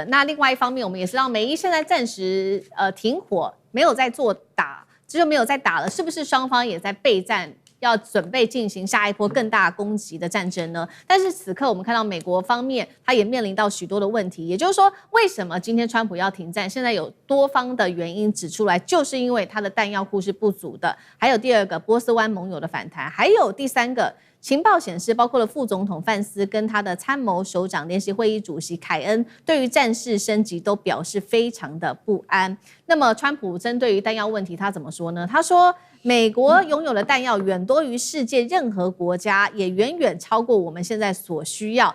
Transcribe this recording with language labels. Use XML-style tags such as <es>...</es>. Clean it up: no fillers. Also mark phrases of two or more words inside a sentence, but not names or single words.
<zh>那另外一方面，我們也知道美伊現在暫時停火，沒有在做打，這就沒有再打了，是不是雙方也在備戰？要準備進行下一波更大攻擊的戰爭呢？但是此刻我們看到美國方面，它也面臨到許多的問題。也就是說，為什麼今天川普要停戰？現在有多方的原因指出來，就是因為他的彈藥庫是不足的。還有第二個，波斯灣盟友的反彈，還有第三個，情報顯示，包括了副總統范斯跟他的參謀首長聯席會議主席凱恩，對於戰事升級都表示非常的不安。那麼，川普針對於彈藥問題，他怎麼說呢？他說，美國擁有的彈藥遠多於世界任何國家，也遠遠超過我們現在所需要。</zh>